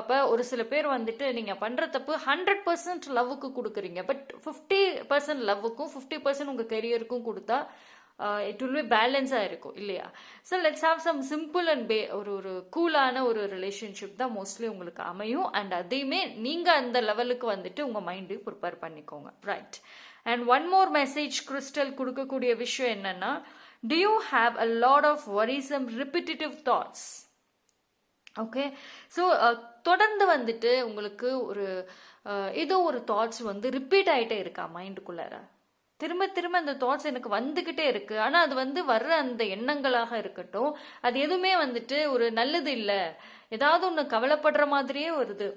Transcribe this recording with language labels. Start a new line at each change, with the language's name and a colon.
Tamil: அப்போ ஒரு சில பேர் வந்துட்டு நீங்கள் பண்ணுற தப்பு 100% லவ்வுக்கு கொடுக்குறீங்க, பட் 50% லவ்வுக்கும் 50% உங்கள் கெரியருக்கும் கொடுத்தா
English: it will be
Tamil: பேலன்ஸாக இருக்கும் இல்லையா?
English: so let's have some simple and
Tamil: ஒரு கூலான ஒரு ரிலேஷன்ஷிப் தான் மோஸ்ட்லி உங்களுக்கு அமையும். அண்ட் அதையுமே நீங்கள் அந்த லெவலுக்கு வந்துட்டு உங்கள் மைண்டு ப்ரிப்பேர் பண்ணிக்கோங்க.
English: Right. And one more message crystal
Tamil: கொடுக்கக்கூடிய விஷயம் என்னன்னா,
English: do you have a lot of worrisome repetitive thoughts? Okay.
Tamil: So தொடர்ந்து வந்துட்டு உங்களுக்கு ஒரு ஏதோ ஒரு தாட்ஸ் வந்து ரிப்பீட் ஆகிட்டே இருக்கா மைண்டுக்குள்ளார, திரும்ப திரும்ப அந்த தாட்ஸ் எனக்கு வந்துக்கிட்டே இருக்கு. ஆனால் அது வந்து வர்ற அந்த எண்ணங்களாக இருக்கட்டும், அது எதுவுமே வந்துட்டு ஒரு நல்லது இல்லை, ஏதாவது ஒன்று கவலைப்படுற மாதிரியே வருது.